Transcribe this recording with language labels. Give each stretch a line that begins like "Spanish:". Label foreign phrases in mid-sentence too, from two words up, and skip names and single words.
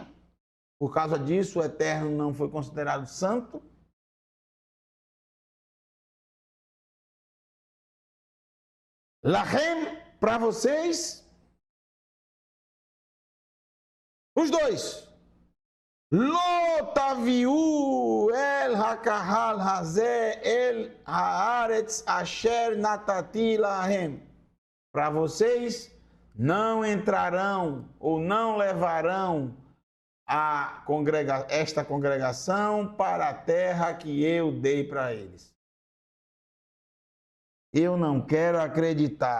Portuguese: Por causa disso, o Eterno não foi considerado santo. Lahem, para vocês, os dois.
Hebrew: לא תביאו אל הקהל הזה אל הארץ אשר נתתי להם.
Portuguese: Para vocês, não entrarão ou não levarão esta congregação para a terra que eu dei para eles. Eu não quero acreditar.